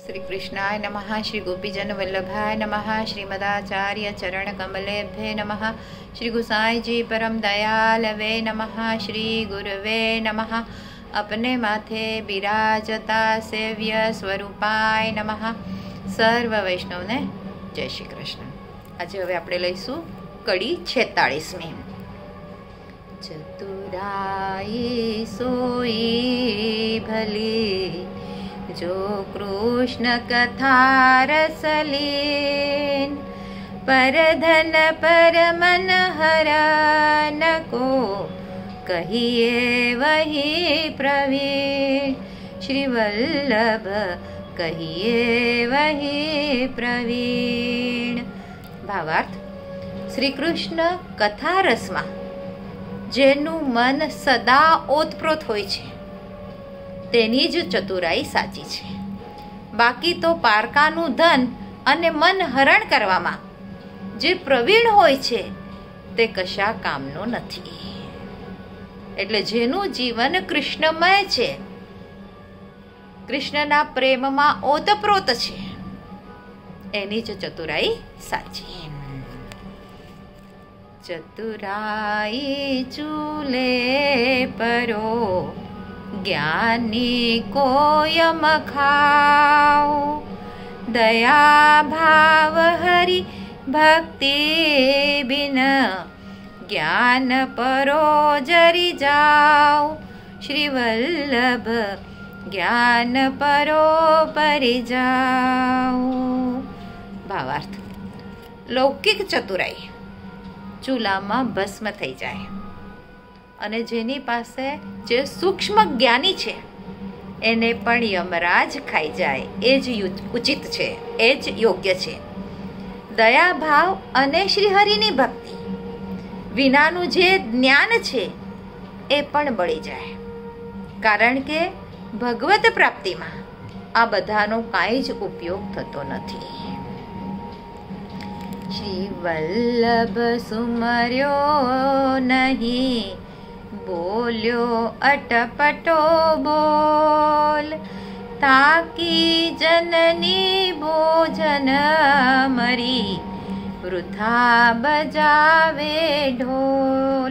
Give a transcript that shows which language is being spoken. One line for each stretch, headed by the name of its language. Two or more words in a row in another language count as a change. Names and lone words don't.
Sanskrit: श्री कृष्णाय नमः। श्री गोपीजन वल्लभाय नमः। श्रीमदाचार्य चरण कमलेभ्ये नमः। श्री गुसाई जी परम दयालवे नमः। श्री गुरुवे नमः। अपने माथे बिराजता सेव्य स्वरूपाय नमः।
Gujarati: સર્વ વૈષ્ણવ ને જય શ્રી કૃષ્ણ। આજ હવે આપણે લઈશું કડી 46મી।
Braj: चतुराई सोई भली जो कृष्ण कथा रसलीन, पर धन पर मन हरन को कहिए वही प्रवीण। श्री वल्लभ कहिए वही प्रवीण।
Gujarati: ભાવાર્થ, શ્રી કૃષ્ણ કથા રસમાં જેનું મન સદા ઓતપ્રોત હોય છે તેની જ ચતુરાઈ સાચી છે। બાકી તો પારકાનું ધન અને મન હરણ કરવામાં જે પ્રવીણ હોય છે તે કશા કામનો નથી। એટલે જેનું જીવન કૃષ્ણમય છે, કૃષ્ણના પ્રેમમાં ઓતપ્રોત છે, એની જ ચતુરાઈ સાચી।
Braj: चतुराई चूले परो ज्ञानी को यम खाओ, दया भाव हरि भक्ति बिन ज्ञान परो जरी जाओ। श्री वल्लभ ज्ञान परो परि जाओ।
Gujarati: ભાવાર્થ, લૌકિક ચતુરાઈ ચૂલામાં ભસ્મ થઈ જાય અને જેની પાસે જે સૂક્ષ્મ જ્ઞાની છે એને પણ યમરાજ ખાઈ જાય એ જ ઉચિત છે, એ જ યોગ્ય છે। દયા ભાવ અને શ્રીહરિની ભક્તિ વિનાનું જે જ્ઞાન છે એ પણ બળી જાય, કારણ કે ભગવત પ્રાપ્તિમાં આ બધાનો કાંઈ જ ઉપયોગ થતો નથી।
Braj: श्री वल्लभ सुमर्यो नहीं, बोल्यो अटपटो बोल, ताकी जननी भोजन मरी वृथा बजावे ढोल।